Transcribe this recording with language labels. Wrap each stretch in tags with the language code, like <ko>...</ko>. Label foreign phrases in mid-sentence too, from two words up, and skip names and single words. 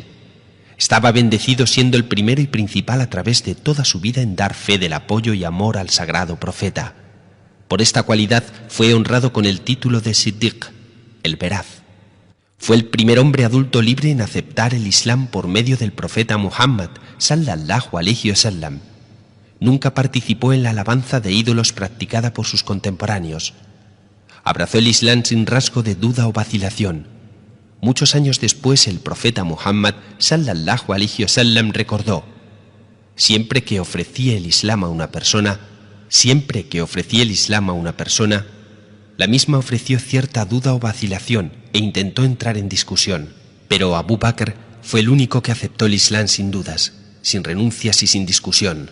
<es>Estaba bendecido siendo el primero y principal a través de toda su vida en dar fe del apoyo y amor al sagrado profeta. Por esta cualidad fue honrado con el título de Siddiq, el veraz. Fue el primer hombre adulto libre en aceptar el Islam por medio del profeta Muhammad</es> <ar>صلى الله عليه وسلم.</ar> <es>Nunca participó en la alabanza de ídolos practicada por sus contemporáneos. Abrazó el Islam sin rasgo de duda o vacilación. Muchos años después el profeta Muhammad</es> <ar>صلى الله عليه وسلم</ar> <es>recordó: siempre que ofrecía el Islam a una persona, la misma ofreció cierta duda o vacilación e intentó entrar en discusión. Pero Abu Bakr fue el único que aceptó el Islam sin dudas, sin renuncias y sin discusión.</es>